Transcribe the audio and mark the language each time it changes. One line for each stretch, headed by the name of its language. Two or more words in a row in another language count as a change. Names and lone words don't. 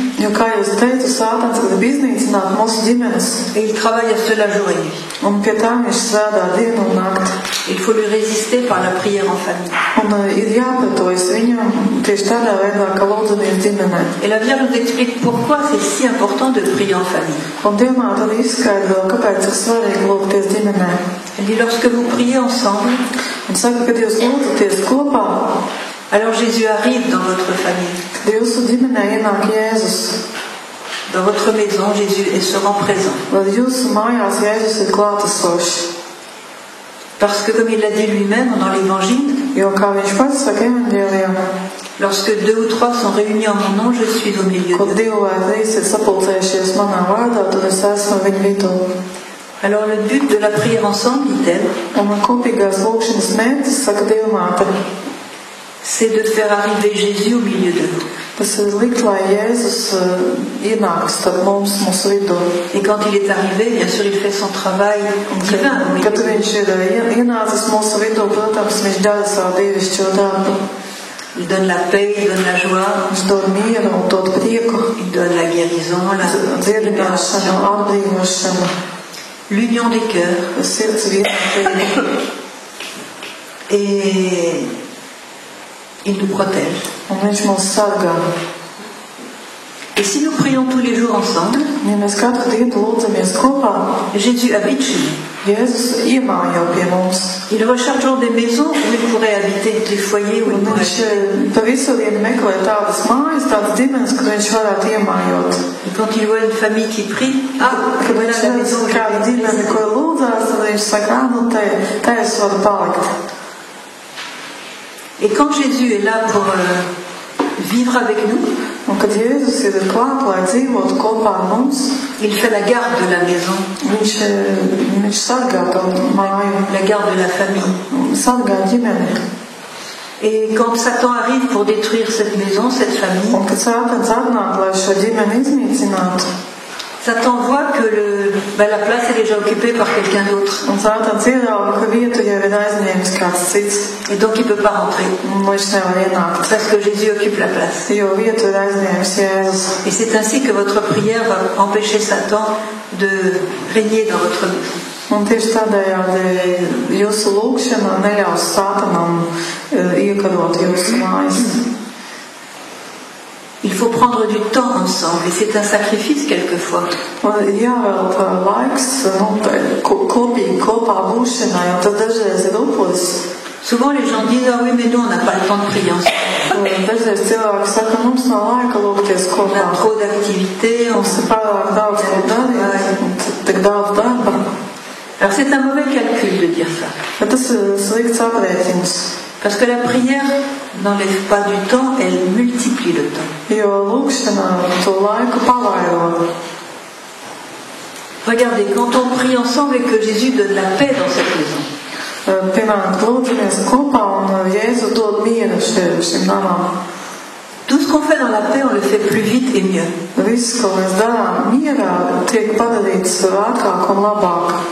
Latvian: Jo, kā jūs teicu, Sātans grib iznīcināt mūsu ģimenes.
French: Et il travaille à cela jour et nuit.
Latvian: Un pie tā viņš strādā dienu un nakti.
French: Il faut lui résister par la prière en famille.
Latvian: Un ir jāpratojas viņam tieši tādā veidā, ka lūdzamies ģimenē.
French: Et la Vierge nous explique pourquoi c'est si important de prier en famille.
Latvian: Un Dievmāte arī izskaidro, kāpēc ir svarīgi lūgties ģimenē.
French: Elle dit, lorsque vous priez ensemble,
Latvian: Un saka, kad jūs lūdzaties kopā,
French: alors Jésus arrive dans votre famille.
Latvian: kad jūsu ģimenē ienāk Jēzus.
French: Dans votre maison, Jésus se rend présent.
Latvian: Lai jūsu mājās Jēzus ir klātesošs.
French: Parce que, comme il l'a dit lui-même dans l'Évangile,
Latvian: Jo, kā viņš pats saka evaņģēlijā,
French: Lorsque 2 ou 3 sont réunis en mon nom, je suis au milieu
Latvian: Kur
French: d'eux.
Latvian: 2 vai 3 ir sapulcējušies manā vārdā, tad es esmu viņu vidū.
French: Alors le but de la prière ensemble, dit-elle,
Latvian: Un kopīgās lūkšanas mērķis, saka Dievmāte,
French: c'est de faire arriver Jésus au milieu d'eux.
Latvian: tas ir likt, lai Jēzus ienāk starp mums, mūsu vidū.
French: Et quand il est arrivé, bien sûr, il fait son travail divin. au milieu
Latvian: Kad
French: d'eux.
Latvian: viņš ir ienācis mūsu vidū, protams, viņš dara savu dievišķo darbu.
French: Il donne la paix, il donne la joie,
Latvian: Viņš dod mieru un dod prieku,
French: il donne la guérison, la
Latvian: dziedināšanu,
French: libération,
Latvian: atbrīvošanu,
French: l'union des cœurs.
Latvian: sirds vienotību.
French: Et il nous protège.
Latvian: Un viņš mūs sargā.
French: Et si nous prions tous les jours ensemble,
Latvian: Ja mēs katru dienu lūdzamies kopā,
French: Jésus habite chez nous.
Latvian: Jēzus iemājo pie mums.
French: Il recherche toujours des maisons où il pourrait habiter, des foyers où il
Latvian: Un
French: pourrait
Latvian: viņš
French: habiter.
Latvian: pa visu dienu meklē tādas mājas, tādas ģimenes, kur viņš varētu iemājot.
French: Et quand il voit une famille qui prie, ah,
Latvian: Kad
French: voilà
Latvian: viņš
French: la
Latvian: redz
French: maison où
Latvian: kādu
French: je
Latvian: ģimeni,
French: vais
Latvian: ko lūdzās, tad viņš saka, nu te es varu palikt.
French: Et quand Jésus est là pour vivre avec nous,
Latvian: Un kad Jēzus ir klāt, lai dzīvotu kopā ar mums,
French: il fait la garde de la maison,
Latvian: viņš sargā to māju,
French: la garde de la famille.
Latvian: sargā ģimeni.
French: Et quand Satan arrive pour détruire cette maison, cette famille,
Latvian: Un kad Sātans atnāk, lai šo ģimeni iznīcinātu,
French: Satan voit que la place est déjà occupée par quelqu'un d'autre.
Latvian: un Sātans ierauga, ka vietu jau ir aizņēmis kāds cits,
French: Et donc il ne peut pas rentrer.
Latvian: un viņš nevar ienākt,
French: Parce que Jésus occupe la place.
Latvian: jo vietu ir aizņēmis Jēzus.
French: Et c'est ainsi que votre prière va empêcher Satan de régner dans votre maison.
Latvian: Un tieši tādējādi jūsu lūgšana neļaus Sātanam iekarot jūsu mājas.
French: Il faut prendre du temps ensemble et c'est un sacrifice quelquefois.
Latvian: Un ir jāvelta laiks kopīgi kopā būšanai, un tas dažreiz ir upuris.
French: Souvent les gens disent ah oui mais nous on n'a pas le temps de prier ensemble.
Latvian: Dažreiz cilvēki saka, mums nav laika lūgties
French: On
Latvian: kopā.
French: a trop d'activités.
Latvian: Mums ir pārāk daudz ko darīt, un tik daudz darba.
French: Alors c'est un mauvais calcul de dire ça.
Latvian: Bet tas ir slikts aprēķins,
French: Parce que la prière n'enlève pas du temps, elle multiplie le temps.
Latvian: jo lūgšana to laiku pavairo.
French: Regardez, quand on prie ensemble et que Jésus donne la paix dans cette maison,
Latvian: Piemēram, lūdzamies kopā, un Jēzu dod mieru šim namam.
French: tout ce qu'on fait dans la paix, on le fait plus vite et mieux.
Latvian: Viss, ko mēs darām mierā, tiek padarīts ātrāk un labāk.